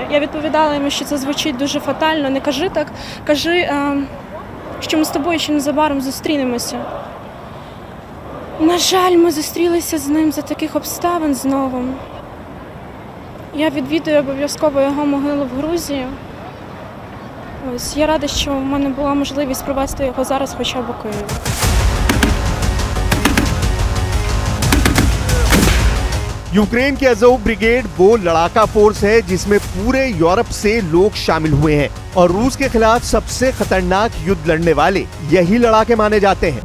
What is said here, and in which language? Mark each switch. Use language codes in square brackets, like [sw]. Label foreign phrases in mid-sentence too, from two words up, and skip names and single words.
[uk] Я відповідала йому, що це звучить дуже фатально. Не кажи так, кажи, що ми з тобою ще незабаром зустрінемося. На жаль, ми зустрілися з ним за таких обставин знову. Я відвідую обов'язково його могилу в Грузії. Ось, я рада, що в мене була можливість провести його зараз хоча б у Києві. [hi] यूक्रेन की अज़ोव ब्रिगेड वो लड़ाका फोर्स है जिसमें पूरे यूरोप से लोग शामिल हुए हैं और रूस के खिलाफ सबसे खतरनाक युद्ध लड़ने वाले यही लड़ाके माने जाते हैं।